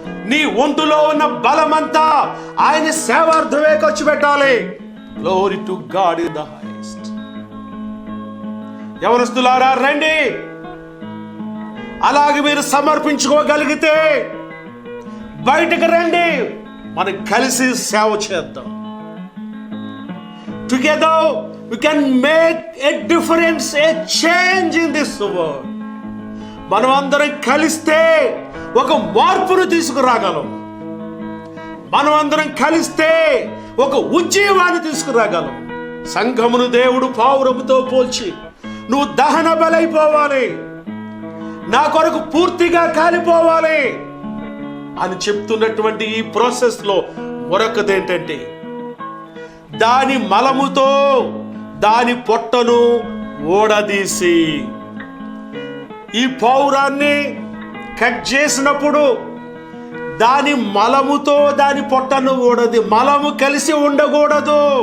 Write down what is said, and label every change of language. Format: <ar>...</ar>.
<te>నీ ఒంటులో ఉన్న బలమంతా ఆయన సేవార్థమే ఖర్చు పెట్టాలి.</te> <en>Glory to God in the highest.</en> <te>యవనస్తులారా రండి, అలాగే మీరు సమర్పించుకోగలిగితే బయటకు రండి, మనం కలిసి సేవ చేద్దాం.</te> <en>Together we can make a difference, a change in this world.</en> <te>మనం అందరం కలిస్తే ఒక మార్పును తీసుకురాగలం. మనం అందరం కలిస్తే ఒక ఉజ్జీవాన్ని తీసుకురాగలం. సంఘమును దేవుడు పావురముతో పోల్చి, నువ్వు దహన బలైపోవాలి, నా కొరకు పూర్తిగా కాలిపోవాలి అని చెప్తున్నటువంటి ఈ ప్రాసెస్ లో మరొకటి ఏంటంటే, దాని మలముతో దాని పొట్టను ఓడదీసి, ఈ పౌరాన్ని కట్ చేసినప్పుడు దాని మలముతో దాని పొట్టను మలము కలిసి ఉండకూడదు.</te>